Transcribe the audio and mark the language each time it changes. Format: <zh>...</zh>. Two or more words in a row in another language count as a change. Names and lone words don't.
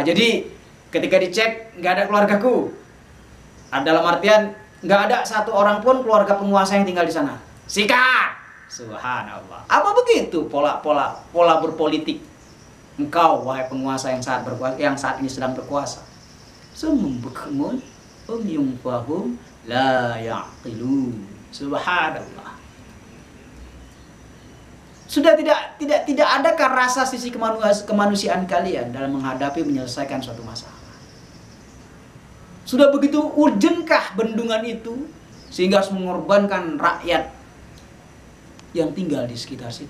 <id>Jadi ketika dicek nggak ada keluargaku. Dalam artian nggak ada satu orang pun keluarga penguasa yang tinggal di sana. Sikat! Subhanallah. Apa begitu pola berpolitik engkau, wahai penguasa yang saat ini sedang berkuasa?</id> <ar>صم بكم فهم لا يعقلون.</ar> <id>Subhanallah. Sudah tidak adakah rasa sisi kemanusiaan kalian dalam menghadapi menyelesaikan suatu masalah? Sudah begitu urgenkah bendungan itu sehingga harus mengorbankan rakyat yang tinggal di sekitar situ?</id>